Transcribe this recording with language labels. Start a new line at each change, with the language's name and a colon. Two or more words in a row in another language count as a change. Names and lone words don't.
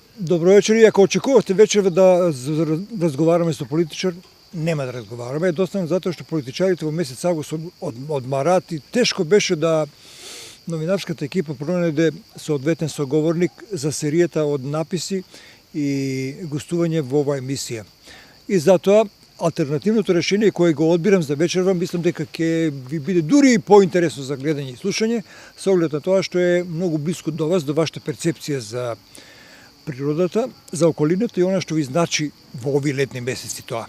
Macedonian: Добро вечер, и ако очекувате вечер да разговараме со политичар, нема да разговараме. Едноставно затоа што политичарите во месец август одмараат и тешко беше да новинарската екипа пронајде соодветен соговорник за серијата од написи и гостување во оваа емисија. И затоа алтернативното решение кое го одбирам за вечерва, мислам дека ќе ви биде дури и поинтересно за гледање и слушање, со оглед на тоа што е многу близко до вас, до вашата перцепција за природата, за околината и она што ви значи во овие летни месеци тоа.